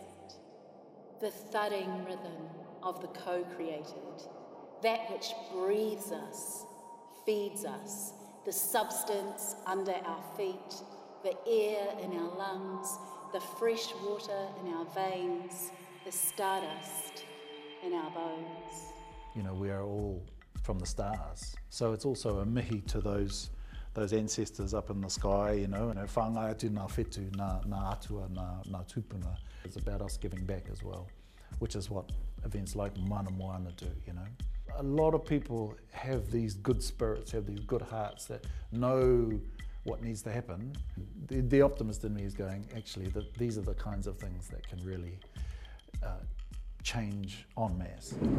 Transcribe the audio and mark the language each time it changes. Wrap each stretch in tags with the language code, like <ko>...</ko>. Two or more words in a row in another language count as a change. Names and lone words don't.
<en>The thudding rhythm of the co-created, that which breathes us, feeds us, the substance under our feet, the air in our lungs, the fresh water in our veins, the stardust in our bones. We are all from the stars. So it's also a mihi to those ancestors up in the sky,</en> <mi>whāngai atu ngā whetū, ngā atua, ngā tūpuna.</mi> <en>It's about us giving back as well, which is what events like Mana Moana do, A lot of people have these good spirits, have these good hearts that know what needs to happen. The optimist in me is going, actually, these are the kinds of things that can really change en masse.</en>